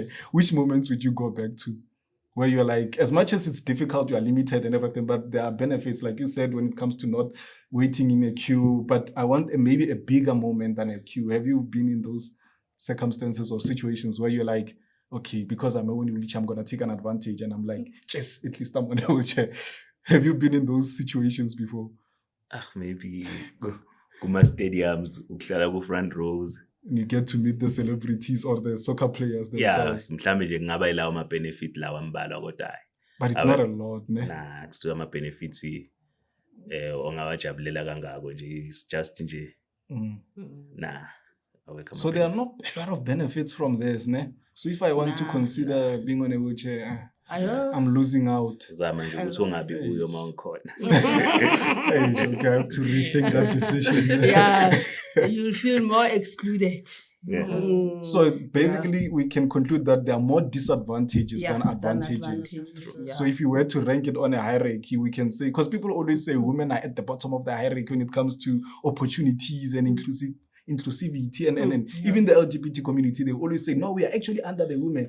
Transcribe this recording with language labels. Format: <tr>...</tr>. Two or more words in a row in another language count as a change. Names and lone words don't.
<en>Which moments would you go back to? Where you're like, as much as it's difficult, you are limited and everything, but there are benefits, like you said, when it comes to not waiting in a queue. But I want maybe a bigger moment than a queue. Have you been in those circumstances or situations where you're like, okay, because I'm a wheelchair, I'm going to take an advantage, and I'm like, yes, at least I'm on a wheelchair. Have you been in those situations before?</en> <zu>Maybe kuma stadiums, uhlala ku</zu> <en>front rows. You get to meet the celebrities or the soccer players themselves.</en> <zu>Mhlambe nje kungaba ilawo ama benefit lawa ambalwa kodwa hayi.</zu> <en>But it's not a lot, ne? Nah,</en> <zu>kusuka ama benefits ongawajabulela kangako nje.</zu> <en>It's just nje. Nah. So there are not a lot of benefits from this, ne? So if I want to consider being on a wheelchair, I'm losing out.</en> <zu>Zama nje ukuthi ungabi uyo mawunkhona.</zu> <en>Okay, I have to rethink that decision. Yeah, you'll feel more excluded. So basically, we can conclude that there are more disadvantages than advantages. So if you were to rank it on a hierarchy, we can say, because people always say women are at the bottom of the hierarchy when it comes to opportunities and inclusivity and even the LGBT community, they always say, no, we are actually under the women.</en>